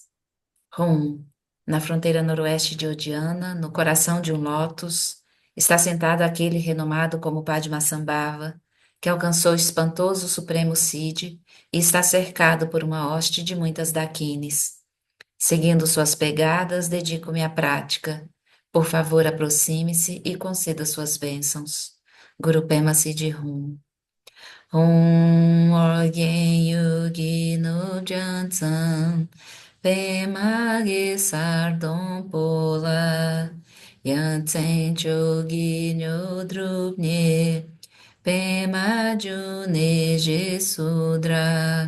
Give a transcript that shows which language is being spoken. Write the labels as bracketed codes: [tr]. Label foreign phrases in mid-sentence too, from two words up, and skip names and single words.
[pt] Rum, na fronteira noroeste de Odiana, no coração de um lótus, está sentado aquele renomado como Padmasambhava, que alcançou o espantoso Supremo Cid e está cercado por uma hoste de muitas daquines. Seguindo suas pegadas, dedico-me à prática. Por favor, aproxime-se e conceda suas bênçãos. [sa] गुरु पद्म सिद्धि हूँ. [bo] ཨོཾ ཨོ་རྒྱན་ཡུལ་གྱི་ནུབ་བྱང་མཚམས། པདྨ་གེ་སར་སྡོང་པོ་ལ། ཡ་མཚན་མཆོག་གི་དངོས་གྲུབ་བརྙེས། པདྨ་འབྱུང་གནས་ཞེས་སུ་གྲགས